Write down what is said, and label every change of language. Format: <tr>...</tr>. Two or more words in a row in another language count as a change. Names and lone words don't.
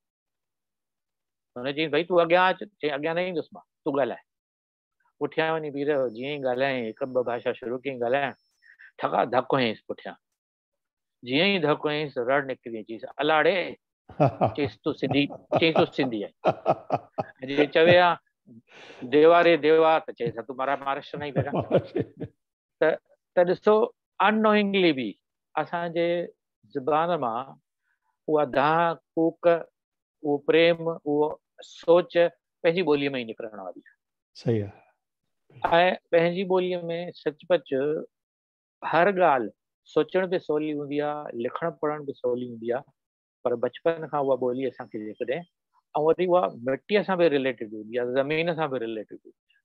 <sd>हुन चई भई तूं अॻियां अच, चई अॻियां न ईंदुसि मां, तूं ॻाल्हाए। पुठियां वञी बीह रहियो, जीअं ई ॻाल्हायईं, हिकु ॿ भाषा शुरू कयईं ॻाल्हाइण, ठका धकु हयईंसि पुठियां। जीअं ई धकु हयईंसि, रड़ निकिरी, चईसि अलाड़े, चईसि तूं सिंधी, चईसि तूं सिंधी आहे। जे चवे</sd> <mr>हा देवा रे देवा,</mr> <sd>त चईसि तूं</sd> <hi>महाराष्ट्र नहीं बेटा।</hi> <sd>त ॾिसो, अननोइंगली बि असांजे ज़बान मां उहा दाह कूक, उहो प्रेम, उहो सोच पंहिंजी ॿोलीअ में ई निकिरण वारी आहे। सही आहे। ऐं पंहिंजी ॿोलीअ में सचपच हर ॻाल्हि सोचण बि सवली हूंदी आहे, लिखण पढ़ण बि सवली हूंदी आहे, पर बचपन खां उहा ॿोली असांखे जेकॾहिं, ऐं वरी उहा मिटीअ सां बि रिलेटेड हूंदी आहे, ज़मीन सां बि रिलेटेड हूंदी आहे।</sd>